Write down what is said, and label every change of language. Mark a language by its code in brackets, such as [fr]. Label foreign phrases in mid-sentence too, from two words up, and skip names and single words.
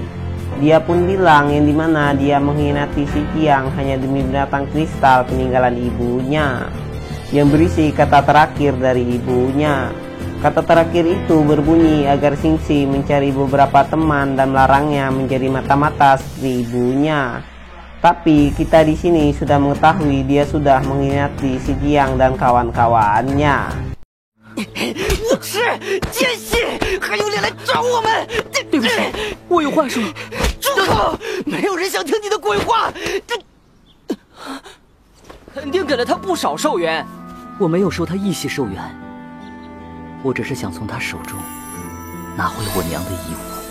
[id] Dia pun bilang yang dimana dia mengkhianati si Jiang hanya demi binatang kristal peninggalan ibunya, yang berisi kata terakhir dari ibunya. Kata terakhir itu berbunyi agar Xingxi mencari beberapa teman dan melarangnya menjadi mata-mata seperti ibunya. Tapi kita di sini sudah mengetahui dia sudah mengkhianati si Jiang dan kawan-kawannya. [zh] 无耻奸细，还有脸来找我们！对不起，我有话说。住口！没有人想听你的鬼话。肯定给了他不少寿元。我没有收他一些寿元，我只是想从他手中拿回我娘的遗物。